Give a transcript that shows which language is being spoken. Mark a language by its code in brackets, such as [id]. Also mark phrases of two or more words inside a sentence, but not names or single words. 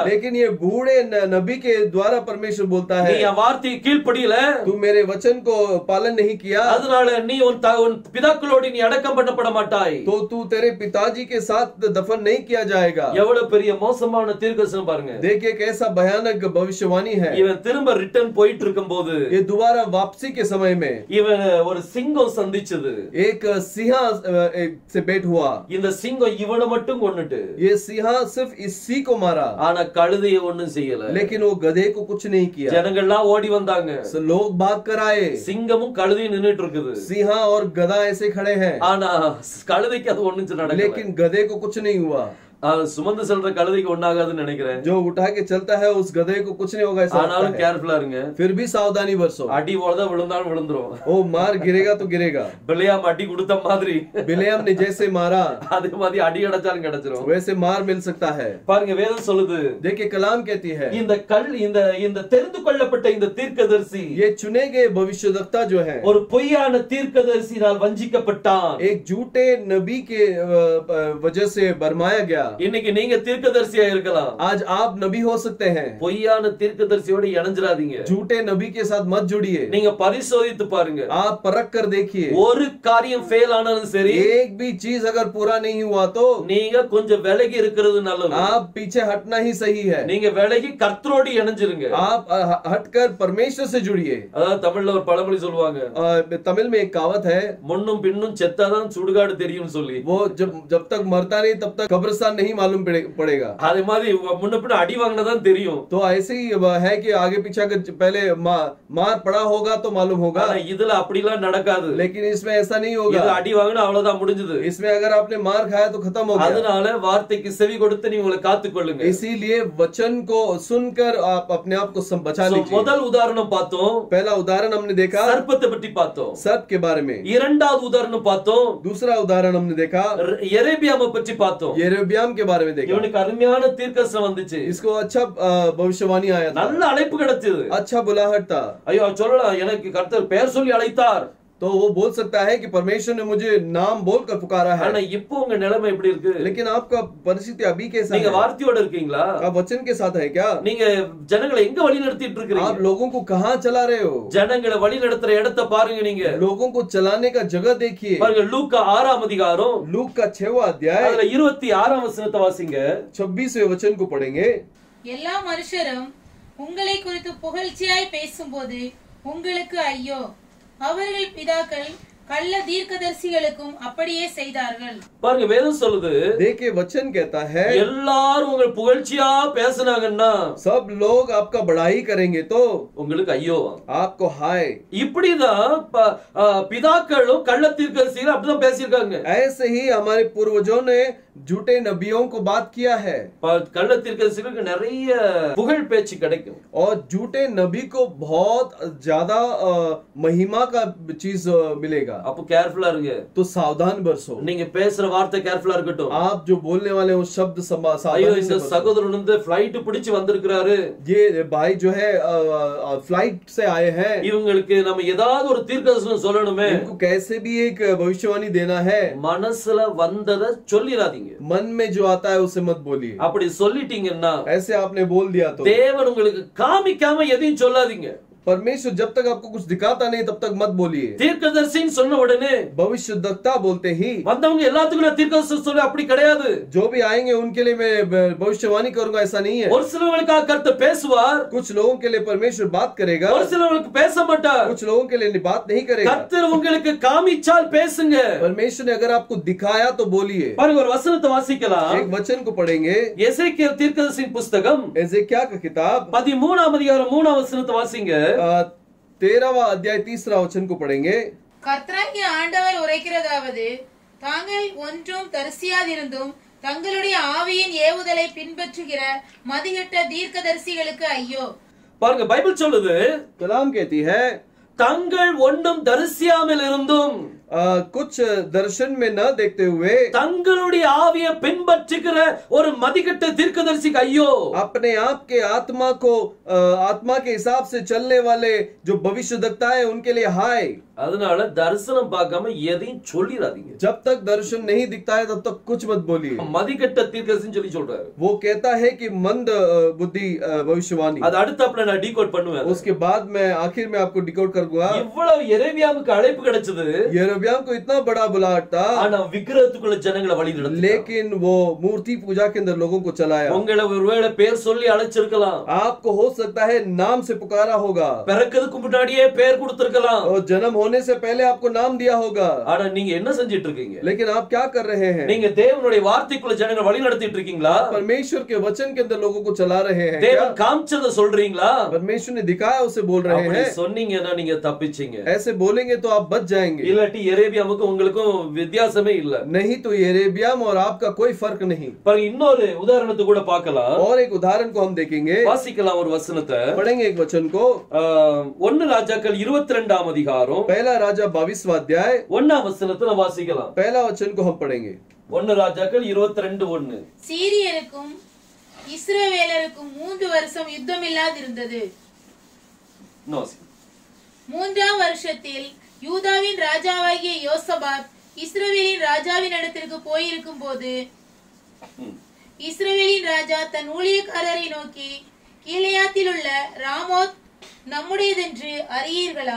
[hi] लेकिन ये बूढ़े नबी के द्वारा परमेश्वर बोलता है, [ta] நீ என் வார்த்தையை கீழ்ப்படியல, [hi] तू मेरे वचन को पालन नहीं किया, [ta] அதனால நீ உன் பிதாக்களோடு நீ அடக்கம் பண்ணப்பட மாட்டாய். [hi] तो तू तेरे पिताजी के साथ दफन नहीं किया जाएगा। [ta] எவ்வளவு பெரிய மோசமான தீர்க்கதரிசனம் பாருங்க. [hi] देखिए कैसा भयानक भविष्यवाणी है। [ta] இவன் திரும்ப ரிட்டர்ன் போயிட்டு இருக்கும்போது, [hi] ये दोबारा वापसी के समय में [ta] இவன் ஒரு சிங்கம் சந்திச்சது. [hi] एक सिंहा से भेंट हुआ। [ta] இந்த சிங்கம் இவனை மட்டும் கொன்னுட்டு, [hi] ये सिंहा सिर्फ इसी को मारा, [ta] ஆனா கழுதையை ஒண்ணும் செய்யல. [hi] लेकिन वो गधे को कुछ नहीं किया। [ta] ஜனங்கள்லாம் ஓடி வந்தாங்க. [hi] लोग भाग कर आए। [ta] சிங்கமும் கழுதையும் நின்னுட்டு இருக்குது. [hi] सिंहा और गधा ऐसे खड़े हैं, [ta] ஆனா கழுதைக்கு அது ஒண்ணும் நடக்கல. [hi] लेकिन गधे को कुछ नहीं हुआ। [ta] அது சுமந்து செல்ற கழுதைக்கு ஒண்ணாகாதுன்னு நினைக்கிறேன். [hi] जो उठा के चलता है उस गधे को कुछ नहीं होगा, ऐसा लगता [ta] ஆனாலும் [hi] है। [ta] கேர்ஃபுல்லா இருங்க. [hi] फिर भी सावधानी बरसो। [ta] அடி போலதான் விழுந்தாலும் விழுந்துரும். [hi] ओ मार गिरेगा तो गिरेगा। [ta] பிள்ளையாம் அடி கொடுத்த மாதிரி [hi] बिलेयम ने जैसे मारा [ta] அதே மாதிரி அடி அடைச்சாலும் கிடைச்சிரும். [hi] वैसे मार मिल सकता है। [ta] பாருங்க வேதம் சொல்லுது, [hi] देखिए कलाम कहती है [ta] இந்த தெரிந்து கொள்ளப்பட்ட இந்த தீர்க்கதரிசி [hi] ये चुने गए भविष्यवक्ता जो है [ta] ஒரு பொய்யான தீர்க்கதரிசியால் வஞ்சிக்கப்பட்டான். [hi] एक झूठे नबी के वजह से भरमाया गया। [ta] இன்னைக்கு நீங்க தீர்க்கதரிசியா இருக்கலாம். [hi] आज आप नबी हो सकते हैं। [ta] பொய்யான தீர்க்கதரிசியோட இணைஞ்சிராதீங்க. [hi] झूठे नबी के साथ मत जुड़िए। [ta] நீங்க பரிசோதித்து பாருங்க. [hi] आप परख कर देखिए। [ta] ஒரு காரியம் ஃபெயில் ஆனாலும் சரி, [hi] एक भी चीज अगर पूरा नहीं हुआ तो [ta] நீங்க கொஞ்சம் விலகி இருக்கிறது நல்லது. [hi] आप पीछे हटना ही सही है। [ta] நீங்க விலகி கர்த்தரோடு இணைஞ்சிருங்க. [hi] आप हटकर परमेश्वर से जुड़िए। [ta] அதாவது தமிழ்ல ஒரு பழமொழி சொல்லுவாங்க, [hi] तमिल में एक कहावत है, [ta] முன்னும் பின்னும் செத்தாதான் சுடுகாடு தெரியும்னு சொல்லி. [hi] वो जब तक मरता नहीं तब तक कब्रिस्तान नहीं मालूम पड़ेगा। [ta] அதே மாதிரி முன்ன பின்ன அடி வாங்கினதான் தெரியும். [hi] तो ऐसे ही है कि आगे पीछे अगर पहले मार पड़ा होगा तो मालूम होगा। [ta] இதுல அப்படிலாம் நடக்காது. [hi] लेकिन इसमें ऐसा नहीं होगा। [ta] இது அடி வாங்கினா அவ்வளவுதான் முடிஞ்சது. [hi] इसमें अगर आपने मार खाया तो खत्म हो गया। [ta] அதனால வார்த்தைக்கு செவி கொடுத்து நீங்க உங்களை காத்துக்கொள்ளுங்க. [hi] इसीलिए वचन को सुनकर आप अपने आप को बचा लीजिए। [ta] முதல் உதாரணம் பார்த்தோம், [hi] पहला उदाहरण हमने देखा [ta] சர்ப்பத்தை பற்றி பார்த்தோம். [hi] सर्प के बारे में। [ta] இரண்டாவது உதாரணம் பார்த்தோம், [hi] दूसरा उदाहरण हमने देखा [ta] எரேமியாவை பற்றி பார்த்தோம். [hi] यिर्मयाह के बारे में देखा। [ta] இவனுக்கு அருமையான தீர்க்கதரிசனம் வந்துச்சு. [hi] इसको अच्छा भविष्यवाणी आया था, [ta] நல்ல அழைப்பு கிடைச்சது. [hi] अच्छा बुलाहट था। [ta] ஐயோ சொல்லலாம், எனக்கு கர்த்தர் பெயர் சொல்லி அழைத்தார். [hi] तो वो बोल सकता है कि परमेश्वर ने मुझे नाम बोलकर पुकारा है। [ta] ஆனா இப்போ உங்க நிலைமை எப்படி இருக்கு? [hi] लेकिन आपका परिस्थिति अभी कैसा [ta] நீங்க [hi] है? [ta] வார்த்தையோட இருக்கீங்களா? [hi] आप वचन के साथ है क्या? [ta] நீங்க ஜனங்களை எங்க வழி நடத்திட்டு [hi] आप [ta] இருக்கீங்க? [hi] लोगों को कहाँ चला रहे हो? [ta] ஜனங்களை வழி நடத்துற இடத்தை பாருங்க. நீங்க [hi] लोगों को चलाने का जगह देखिए। [ta] பாருங்க, லூக்கா 6ஆம் அதிகாரம் [hi] लूक का 6वां अध्याय [ta] அதுல 26ஆம் வசனத்தை வாசிங்க. [hi] 26वें वचन को पढ़ेंगे। [ta] எல்லா மனுஷரும் உங்களை குறித்து புகழ்ச்சியாய் பேசும்போது உங்களுக்கு ஐயோ, அவர்கள் பிதாக்கள் கள்ள தீர்க்கதரிசிகளுக்கும் அப்படியே செய்தார்கள். பாருங்க வேதம் சொல்லுது, [hi] देखिए वचन कहता है [ta] எல்லாரும் உங்க புகழ்ச்சியா பேசுனாங்கன்னா [hi] सब लोग आपका बढ़ाई करेंगे तो [ta] உங்களுக்கு ஐயோ, [hi] आपको हाय। [ta] இப்படிதான் பிதாக்களும் கள்ள தீர்க்கதரிசிகள் அப்படிதான் பேசியிருக்காங்க. [hi] ऐसे ही हमारे पूर्वजों ने झूठे नबियों को बात किया है। [ta] கள்ள தீர்க்கதரிசிகளுக்கு நிறைய புகழ் பேச்சு கிடைக்கும். [hi] और झूठे नबी को बहुत ज्यादा महिमा का चीज मिलेगा। [ta] அப்ப கேர்ஃபுல்லா இருங்க. [hi] तो सावधान बरसो। [ta] நீங்க பேசுற வார்த்தை கேர்ஃபுல்லா இருக்கட்டும். [hi] आप जो बोलने वाले वो शब्द [ta] ஐயோ, [hi] सावधानी [ta] இந்த [hi] से बरसो। [ta] சகோதரன் வந்து ஃளைட் பிடிச்சு வந்திருக்கிறாரு, [hi] ये भाई जो है फ्लाइट से आए हैं, [ta] இவங்களுக்கு நம்ம ஏதாவது ஒரு தீர்க்கதரிசனம் சொல்லணுமே, [hi] इनको कैसे भी एक भविष्यवाणी देना है। [ta] மனசுல வந்ததை சொல்லிராதீங்க. [hi] मन में जो आता है उसे मत बोलिए। [ta] அப்படி சொல்லிட்டீங்கன்னா [hi] ऐसे आपने बोल दिया तो [ta] தேவன் உங்களுக்கு காமிக்காம எதையும் சொல்லாதீங்க. [hi] परमेश्वर जब तक आपको कुछ दिखाता नहीं तब तक मत बोलिए। [ta] தீர்க்கதரிசின்னு சொன்ன உடனே [hi] भविष्यद्वक्ता बोलते ही [ta] வந்தவங்க எல்லாத்துக்கும் நான் தீர்க்கதரிசனம் சொல்ல அப்படி கிடையாது. [hi] जो भी आएंगे उनके लिए मैं भविष्यवाणी करूंगा, ऐसा नहीं है। [ta] ஒரு சிலவங்களுக்காக கர்த்தர் பேசுவார், [hi] कुछ लोगों के लिए परमेश्वर बात करेगा, [ta] ஒரு சிலவங்களுக்கு பேச மாட்டார். [hi] कुछ लोगों के लिए बात नहीं करेगा। [ta] கர்த்தர் உங்களுக்கு காமிச்சால் பேசுங்க. [hi] परमेश्वर ने अगर आपको दिखाया तो बोलिए। [ta] பாருங்க ஒரு வசனத்தை வாசிக்கலாம். [hi] एक वचन को पढ़ेंगे, [ta] எசேக்கியேல் தீர்க்கதரிசியின் புத்தகம் [hi] एजेकिया का किताब [ta] 13ஆம் அதிகாரம் 3ஆம் வசனத்தை வாசிங்க. [hi] 13वां अध्याय 3रा वचन को पढ़ेंगे। [ta] கர்த்தராகிய ஆண்டவர் உரைக்கிறதாவது, தாங்கள் ஒன்றும் தரிசியாதிருந்தும் தங்களுடைய ஆவியின் ஏவுதலை பின்பற்றுகிற மதிகெட்ட தீர்க்கதரிசிகளுக்கு ஐயோ. பாருங்க பைபிள் சொல்லுது, [hi] कलाम कहती है [ta] தங்கள் ஒன்றும் தரிசியாமல் இருந்தும் [hi] कुछ दर्शन में न देखते हुए [ta] தங்களுடைய ஆவியை பின்பற்றுகிற ஒரு மதிகெட்ட தீர்க்கதரிசிக்கு ஐயோ. [hi] अपने आप के आत्मा को आत्मा के हिसाब से चलने वाले जो भविष्यद्वक्ता है उनके लिए हाय। [ta] அதனால தரிசனம் பார்க்காம எதையும் சொல்லிராதீங்க. [hi] जब तक दर्शन नहीं दिखता है तब तक कुछ मत बोलिए। [ta] மதிகெட்ட தீர்க்கதரிசின்னு சொல்லி சொல்றாரு. [hi] वो कहता है कि मंद बुद्धि भविष्यवाणी। [ta] அது அடுத்தப்பல நான் டீகோட் பண்ணுவேன். [hi] उसके बाद मैं आखिर में आपको डिकोड कर दूंगा। [ta] இவ்வளவு எரேமியாவுக்கு அழைப்பு கிடைச்சது, [hi] यिर्मयाह को इतना बड़ा बुलाहट था, [ta] ஆனா விக்கிரகத்துக்குள்ள ஜனங்களை வழி நடத்தினார். [hi] लेकिन वो मूर्ति पूजा के अंदर लोगों को चलाया। [ta] உங்களை ஒருவேளை பேர் சொல்லி அழைச்சிருக்கலாம், [hi] आपको हो सकता है नाम से पुकारा होगा, [ta] பிறக்கிறதுக்கு முன்னாடியே பேர் கொடுத்திருக்கலாம், [hi] और जन्म होने से पहले आपको नाम दिया होगा। [ta] ஆனா நீங்க என்ன செஞ்சிட்டு இருக்கீங்க? [hi] लेकिन आप क्या कर रहे हैं? [ta] நீங்க தேவனுடைய வார்த்தைக்குள்ள ஜனங்களை வழி நடத்திட்டு இருக்கீங்களா? [hi] परमेश्वर के वचन के अंदर लोगों को चला रहे हैं। [ta] தேவன் காமிச்சத சொல்றீங்களா? [hi] परमेश्वर ने दिखाया उसे बोल रहे [ta] அப்படி [hi] हैं। [ta] சொன்னீங்கன்னா நீங்க தப்பிச்சீங்க. [hi] ऐसे बोलेंगे तो आप बच जाएंगे। [ta] இல்லாட்டி எரேபியாவுக்கும் உங்களுக்கும் வித்தியாசமே இல்ல. [hi] नहीं तो एरेबियम और आपका कोई फर्क नहीं. [ta] பாருங்க, இன்னொரு உதாரணத்தை கூட பார்க்கலாம். [hi] और एक उदाहरण को हम देखेंगे. [ta] வாசிக்கலாம் ஒரு வசனத்தை. [hi] पढ़ेंगे एक वचन को. [ta] 1 ராஜாக்கள் 22ஆம் அதிகாரம் [hi] पहला राजा 22वां अध्याय [ta] 1ஆம் வசனத்தை வாசிக்கலாம். [hi] पहला वचन को हम पढ़ेंगे. [ta] 1 ராஜாக்கள் 22:1. சீரியருக்கும் இஸ்ரவேலருக்கும் 3 வருஷம் யுத்தம் இல்லாதிருந்தது. மூன்றாம் வருஷத்தில் யூதாவின் ராஜாவாகிய யோசபாத் இஸ்ரவேலின் ராஜாவின் இடத்திற்கு போயிருக்கும் போது இஸ்ரவேலின் ராஜா தன் ஊழியக்காரரை நோக்கி, கீலேயாத்தில் உள்ள ராமோத் நம்முடையதென்று அறியீர்களா?